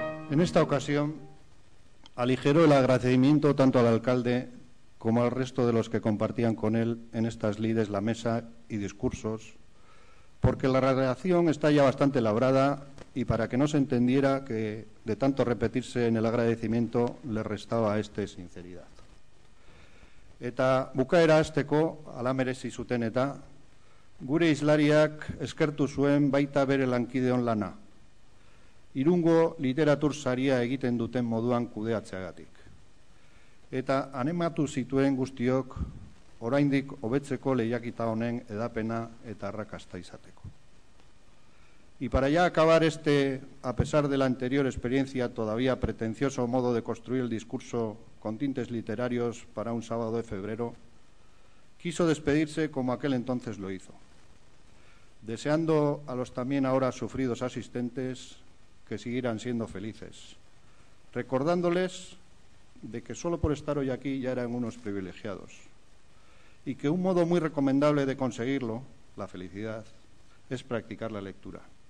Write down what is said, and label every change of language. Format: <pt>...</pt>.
<es>En esta ocasión, aligeró el agradecimiento tanto al alcalde como al resto de los que compartían con él en estas lides la mesa y discursos, porque la redacción está ya bastante labrada y para que no se entendiera que de tanto repetirse en el agradecimiento le restaba a este sinceridad.</es> <eu>Eta bukaera hasteko ala merezi zuten eta gure hizlariak eskertu zuen baita bere lankideon lana, Irungo literatur saria egiten duten moduan kudeatzeagatik. eta animatu zituen guztiok oraindik hobetzeko lehiaketa honen edapena eta arrakasta izateko.</eu> <es>Y para ya acabar a pesar de la anterior experiencia, todavía pretencioso modo de construir el discurso con tintes literarios para un sábado de febrero, quiso despedirse como aquel entonces lo hizo, deseando a los también ahora sufridos asistentes que siguieran siendo felices, recordándoles de que solo por estar hoy aquí ya eran unos privilegiados y que un modo muy recomendable de conseguirlo, la felicidad, es practicar la lectura.</es>